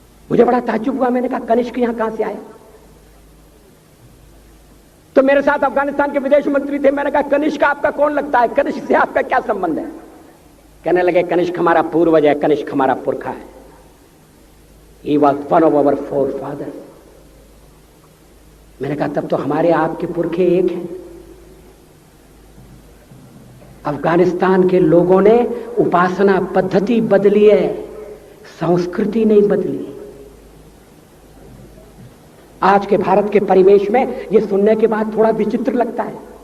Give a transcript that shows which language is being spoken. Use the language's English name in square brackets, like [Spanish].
[Hindi] मुझे बड़ा ताज्जुब हुआ। मैंने कहा कनिष्क यहां कहां से आया? तो मेरे साथ अफगानिस्तान के विदेश मंत्री थे। मैंने कहा कनिष्क आपका कौन लगता है? कनिष्क से आपका क्या संबंध है? कहने लगे कनिष्क हमारा पूर्वज है, कनिष्क हमारा पुरखा है। [English] He was one of our forefathers। [Hindi] मैंने कहा तब तो हमारे आपके पुरखे एक हैं। अफगानिस्तान के लोगों ने उपासना पद्धति बदली है, संस्कृति नहीं बदली। आज के भारत के परिवेश में यह सुनने के बाद थोड़ा विचित्र लगता है।